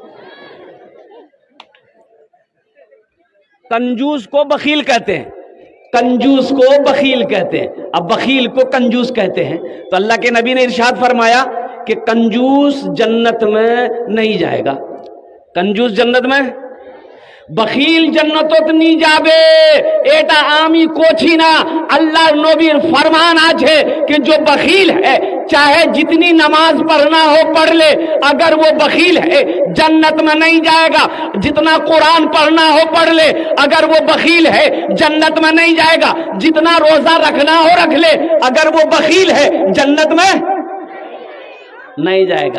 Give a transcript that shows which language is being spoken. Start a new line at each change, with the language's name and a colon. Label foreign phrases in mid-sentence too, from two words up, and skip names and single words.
Urdu: کنجوس کو بخیل کہتے ہیں، کنجوس کو بخیل کہتے ہیں، اب بخیل کو کنجوس کہتے ہیں۔ تو اللہ کے نبی نے ارشاد فرمایا کہ کنجوس جنت میں نہیں جائے گا۔ کنجوس جنت میں، بخیل جنتت نہیں جاবে
Bangla: এটা আমি কোছি না, আল্লাহর নবীর ফরমান আছে
Urdu: کہ جو بخیل ہے چاہے جتنی نماز پڑھنا ہو پڑھ لے، اگر وہ بخیل ہے جنت میں نہیں جائے گا. جتنا قرآن پڑھنا ہو پڑھ لے، اگر وہ بخیل ہے جنت میں نہیں جائے گا. جتنا روزہ رکھنا ہو رکھ لے، اگر وہ بخیل ہے جنت میں نہیں جائے گا.